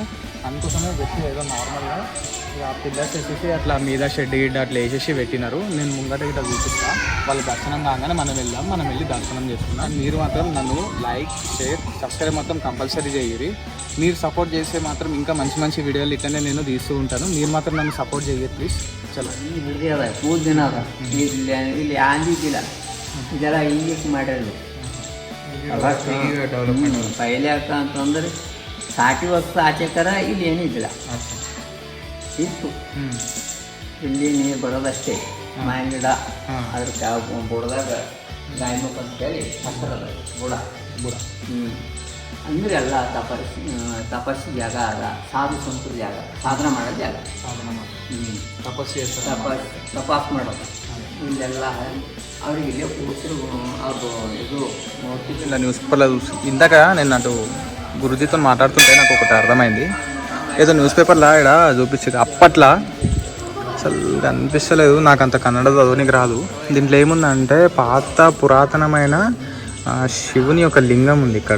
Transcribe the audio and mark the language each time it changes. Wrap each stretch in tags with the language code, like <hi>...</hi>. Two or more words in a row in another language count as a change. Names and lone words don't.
<te>అందుకోసమే పెట్టి ఏదో నార్మల్గా ఇక పిల్లర్స్ వేసేసి అట్లా మీద షెడ్ గిడ్డ అట్లా వేసేసి పెట్టినారు. నేను ముంగట గిట్ట చూపిస్తా. వాళ్ళ దర్శనం కాగానే మనం వెళ్ళి దర్శనం చేసుకున్నాం. మీరు మాత్రం నన్ను</te> <en>like share subscribe</en> <te>మాత్రం కంపల్సరీ చేయరు. మీరు సపోర్ట్ చేస్తే మాత్రం ఇంకా మంచి వీడియోలు ఇట్లనే నేను తీస్తూ ఉంటాను. మీరు మాత్రం నన్ను సపోర్ట్ చేయరు ప్లీజ్. చలో</te> <kn>पहले ಅಂತಂದ್ರೆ ಸಾಟಿ ವರ್ಷ ಆಚೆಕರ ಇಲ್ಲಿ ಏನಿದ್ದಿಲ್ಲ ಇತ್ತು. ಇಲ್ಲಿ ನೀರು ಬರೋದಷ್ಟೇ. ಮಾವಿನ ಗಿಡ ಅದ್ರ ಬುಡದಾಗ ಗಾಯಮುಖ ಅಂತೇಳಿ ಹತ್ತಿರದ ಬುಡ ಅಂದ್ರೆ ಎಲ್ಲ ತಪಸ್ಸು ಜಾಗ ಅದ. ಸಾಧು ಸಂತರ ಜಾಗ, ಸಾಧನೆ ಮಾಡೋ ಜಾಗ, ತಪಾಸ್ ಮಾಡೋದು ಇಲ್ಲೆಲ್ಲ ಅವ್ರಿಗೆ ಇಲ್ಲೇ ಕೂಸರು ಅದು ಇದು</kn> <te>ఇలా న్యూస్ పేపర్లో చూసి ఇందాక నేను అటు గురుజీతో మాట్లాడుతుంటే నాకు ఒకటి అర్థమైంది. ఏదో న్యూస్ పేపర్లో ఇక్కడ చూపించేది అప్పట్లో అసలు అనిపిస్తలేదు. నాకు అంత కన్నడ చదవనికి రాదు. దీంట్లో ఏముందంటే పాత పురాతనమైన శివుని యొక్క లింగం ఉంది ఇక్కడ.</te>